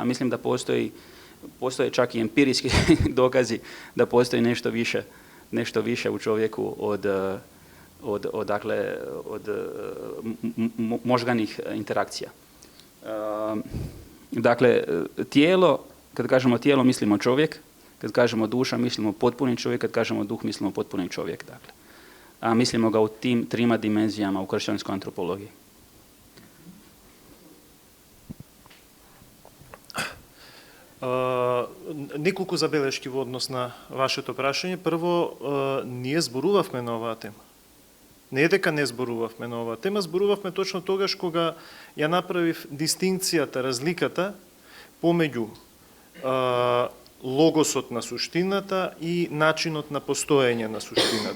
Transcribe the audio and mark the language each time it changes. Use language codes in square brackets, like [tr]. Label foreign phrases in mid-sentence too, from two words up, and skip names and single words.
[hr] Mislim da postoje čak i empirijski dokazi da postoji nešto više u čovjeku od možganih interakcija. Dakle, tijelo, kad kažemo tijelo mislimo čovjek, kad kažemo duša mislimo potpuni čovjek, kad kažemo duh mislimo potpuni čovjek. Dakle. A mislimo ga u tim trima dimenzijama u kršćanskoj antropologiji. [mk] Неколку забелешки во однос на вашето прашање. Прво, ние зборувавме на оваа тема. Не е дека не зборувавме на оваа тема, зборувавме точно тогаш кога ја направив дистинкцијата, разликата помеѓу логосот на суштината и начинот на постоење на суштината.